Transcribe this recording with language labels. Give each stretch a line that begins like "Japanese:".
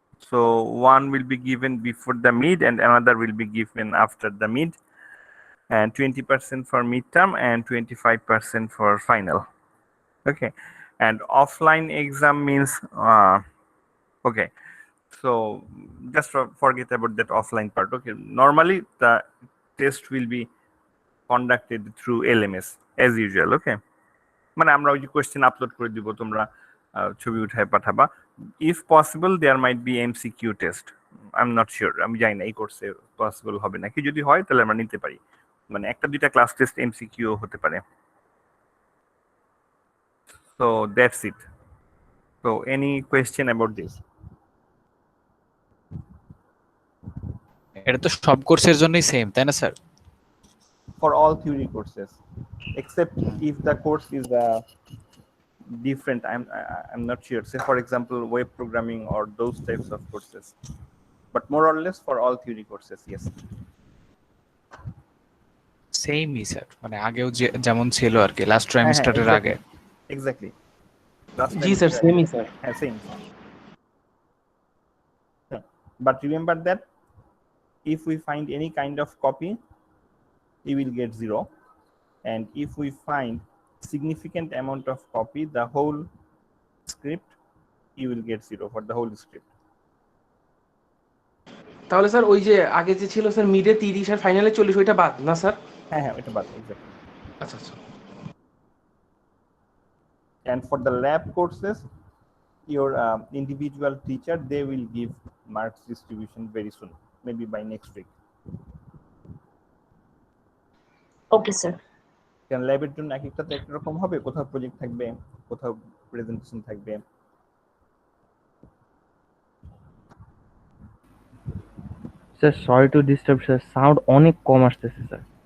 English: So one will be given before the mid and another will be given after the mid, and 20% for midterm and 25% for final. Okay, and offline exam means okay, so just forget about that offline part. Okay, normally the test will be conducted through LMS as usual.
Bangla: Okay, মানে আমরা ওই যে question upload করে দিব, তোমরা ছবি উঠায় পাঠাবা।
English: if possible there might be MCQ test, I am not sure,
Bangla: আমি জানি না এই কোর্সে পসিবল হবে নাকি। যদি হয় তাহলে আমরা নিতে পারি, মানে একটা দুইটা ক্লাস টেস্ট এমসিকিউ হতে পারে।
English: So that's it. So any question about this?
Bangla: এটা তো সব কোর্সের জন্যই সেম, তাই না sir?
English: For all theory courses, except if the course is different. I'm not sure. Say for example, web programming or those types of courses. But more or less for all theory courses, yes.
Bangla: সেমই sir, মানে আগেও যেমন ছিল আর কি, last ট্রাইমেস্টারের আগে।
English: Exactly.
Bangla: জি sir, সেমই sir.
English: Same. But remember that if we find any kind of copy, you will get 0, and if we find significant amount of copy, the whole script, you will get 0 for the whole script.
Bangla: তাহলে sir ওই যে আগে যে ছিল sir মিডে 30 আর ফাইনালে 40, ওইটা বাদ না স্যার? হ্যাঁ, এটা বাদ, exactly. আচ্ছা আচ্ছা।
English: And for the lab courses, your individual teacher, they will give marks distribution very soon, maybe by next week.
Bangla: Okay sir. কারণ ল্যাবের জন্য এক একটা তো একরকম হবে, কোথাও প্রজেক্ট থাকবে, কোথাও প্রেজেন্টেশন থাকবে। Sir
English: sorry to disturb
Bangla: sir, sound অনেক কম আসতেছে স্যার।